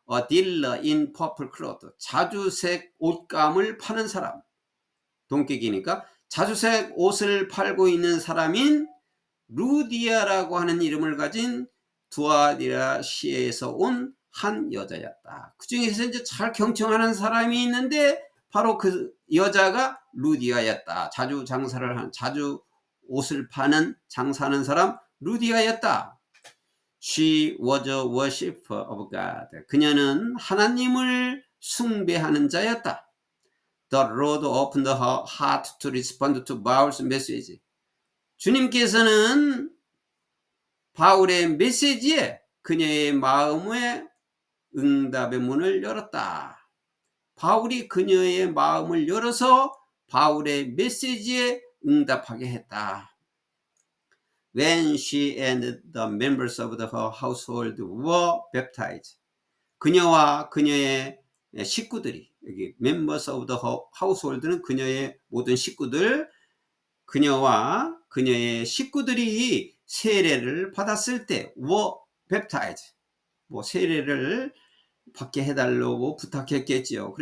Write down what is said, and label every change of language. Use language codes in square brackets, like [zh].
[en] A dealer in purple cloth, [ko] 자주색 옷감을 파는 사람. 동격이니까 자주색 옷을 팔고 있는 사람인 루디아라고 하는 이름을 가진 두아디라 시에서 온 한 여자였다. 그 중에서 이제 잘 경청하는 사람이 있는데 바로 그 여자가 루디아였다. 자주 옷을 파는 장사하는 사람 루디아였다. [en] She was a worshiper of God. [ko] 그녀는 하나님을 숭배하는 자였다. [en] The Lord opened her heart to respond to Paul's message. [ko] 주님께서는 바울의 메시지에 그녀의 마음에 응답의 문을 열었다. 바울이 그녀의 마음을 열어서 바울의 메시지에 응답하게 했다. [en] When she and the members of her household were baptized. [ko] 그녀와 그녀의 식구들이, 여기 [en] members of the household [ko] 는 그녀의 모든 식구들, 그녀와 그녀의 식구들이 세례를 받았을 때 [en] were baptized. [ko] 세례를 받게 해달라고 부탁했겠지요.